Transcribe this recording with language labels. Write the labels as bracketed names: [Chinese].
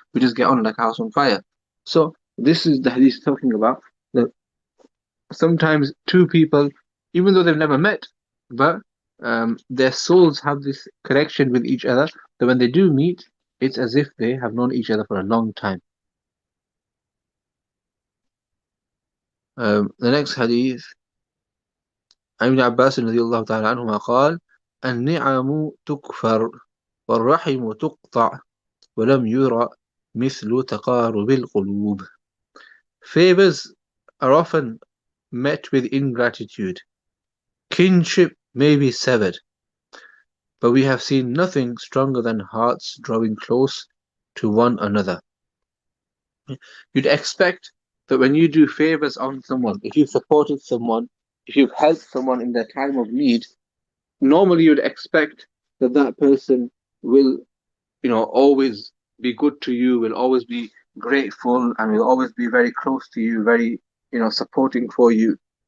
[English] We just get on like a house on fire. So this is the hadith talking about that sometimes two people, even though they've never met, but their souls have this connection with each other. That when they do meet, it's as if they have known each other for a long time. The next hadith, [Arabic] عن ابن عباس رضي الله تعالى عنهما قال: النعم تكفر والرحم تقطع ولم يرى مثل تقارب القلوب. [English] Favors are often met with ingratitude. Kinship may be severed, but we have seen nothing stronger than hearts drawing close to one another. You'd expect that when you do favors on someone, if you've supported someone, if you've helped someone in their time of need, normally you'd expect that that person will, always be good to you, will always be grateful, and will always be very close to you, very, supporting for you.